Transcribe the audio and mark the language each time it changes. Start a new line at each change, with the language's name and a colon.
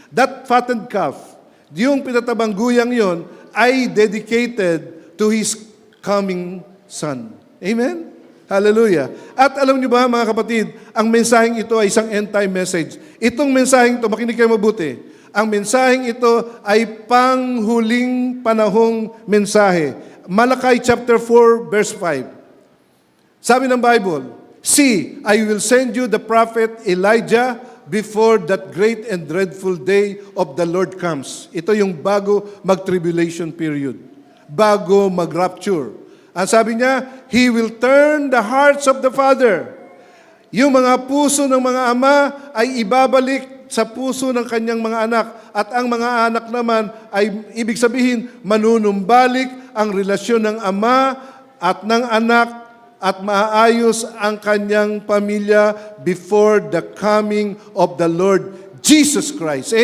English: That fattened calf,
Filipino: yung pinatabang guyang yon ay
English: dedicated to His coming Son. Amen? Hallelujah.
Filipino: At alam niyo ba, mga kapatid, ang mensaheng ito ay isang end-time message. Itong mensaheng ito, makinig kayo mabuti, ang mensaheng ito ay panghuling panahong mensahe.
English: Malachi chapter 4, verse 5.
Filipino: Sabi ng
English: Bible, See, I will send you the prophet Elijah before that great and dreadful day of the Lord comes.
Filipino: Ito yung bago mag-tribulation period. Bago mag-rapture. Ang sabi niya,
English: He will turn the hearts of the father.
Filipino: Yung mga puso ng mga ama ay ibabalik sa puso ng kanyang mga anak. At ang mga anak naman ay ibig sabihin, manunumbalik ang relasyon ng ama at ng anak at maayos ang kanyang pamilya
English: before the coming of the Lord Jesus Christ.